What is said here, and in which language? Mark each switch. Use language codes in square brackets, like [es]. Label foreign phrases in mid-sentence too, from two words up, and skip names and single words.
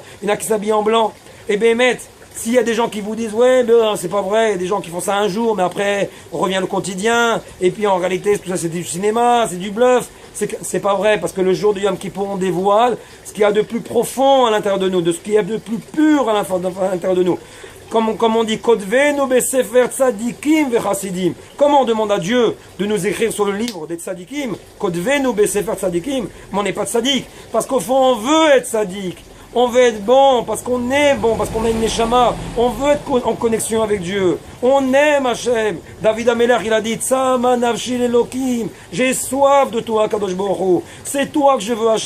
[fr] Il y en a qui s'habillent en blanc. Et bien, s'il y a des gens qui vous disent ouais, ben, c'est pas vrai, il y a des gens qui font ça un jour, mais après on revient le quotidien, et puis en réalité tout ça c'est du cinéma, c'est du bluff. C'est pas vrai, parce que le jour de Yom Kippour on dévoile ce qu'il y a de plus profond à l'intérieur de nous, de ce qu'il y a de plus pur à l'intérieur de nous. [he] Comme on dit, כתבנו בספר צדיקים וחסידים. [fr] Comment on demande à Dieu de nous écrire sur le livre des tzadikim? [he] כתבנו בספר צדיקים. [fr] Mais on n'est pas tzadik. Parce qu'au fond, on veut être tzadik. On veut être bon, parce qu'on est bon, parce qu'on a une neshama. On veut être en connexion avec Dieu. On aime Hachem. David Amelech, il a dit, [he] צמאה נפשי לאלקים. [fr] J'ai soif de toi, [he] קדוש ברוך הוא. [fr] C'est toi que je veux, Hachem.